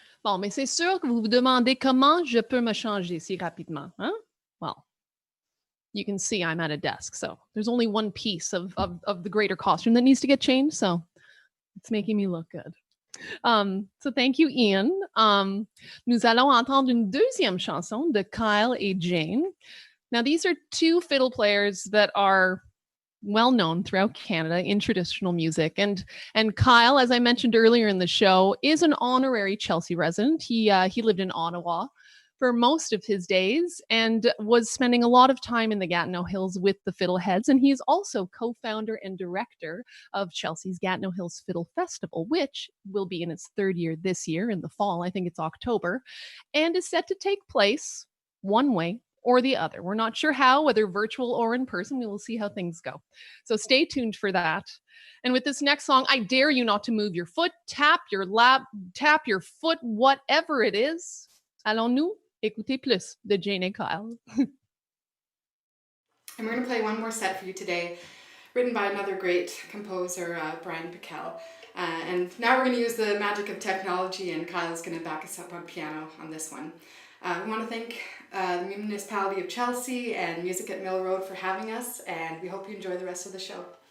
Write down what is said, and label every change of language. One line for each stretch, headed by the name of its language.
French: Bon, mais c'est sûr que vous vous demandez comment je peux me changer si rapidement, hein?
English: Well, you can see I'm at a desk, so there's only one piece of the greater costume that needs to get changed, so it's making me look good. So thank you, Ian.
French: Nous allons entendre une deuxième chanson de Kyle et Jane.
English: Now, these are two fiddle players that are well known throughout Canada in traditional music. And Kyle, as I mentioned earlier in the show, is an honorary Chelsea resident. He lived in Ottawa for most of his days and was spending a lot of time in the Gatineau Hills with the Fiddleheads. And he's also co-founder and director of Chelsea's Gatineau Hills Fiddle Festival, which will be in its third year this year in the fall. I think it's October, and is set to take place one way or the other. We're not sure how, whether virtual or in person. We will see how things go. So stay tuned for that. And with this next song, I dare you not to move your foot, tap your lap, tap your foot, whatever it is.
French: Allons-nous écouter plus de Jane and Kyle.
English: And we're going to play one more set for you today, written by another great composer, Brian Becke. And now we're going to use the magic of technology, and Kyle's going to back us up on piano on this one. We want to thank the Municipality of Chelsea and Musique Mill Road for having us, and we hope you enjoy the rest of the show.